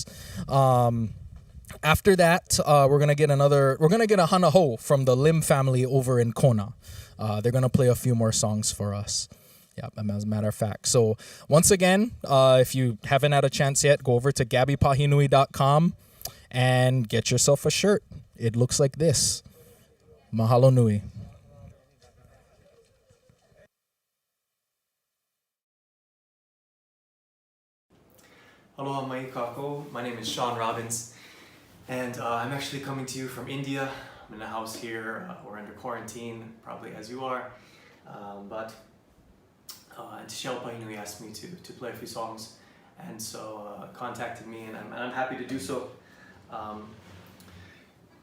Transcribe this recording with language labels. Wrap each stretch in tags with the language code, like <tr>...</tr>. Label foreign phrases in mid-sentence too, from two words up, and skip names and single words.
<en>After that, we're gonna get a</en> <haw>hana ho</haw> <en>from the Lim family over in Kona. They're gonna play a few more songs for us. Yeah, as a matter of fact. So once again, if you haven't had a chance yet, go over to GabbyPahinui.com and get yourself a shirt. It looks like this.</en> <haw>Mahalo nui. Aloha mai kako.</haw> <en>My name is Sean Robbins, and I'm actually coming to you from India. I'm in a house here. We're under quarantine, probably as you are. But Tishel Pahinui asked me to play a few songs, and so contacted me, and I'm happy to do so.</en>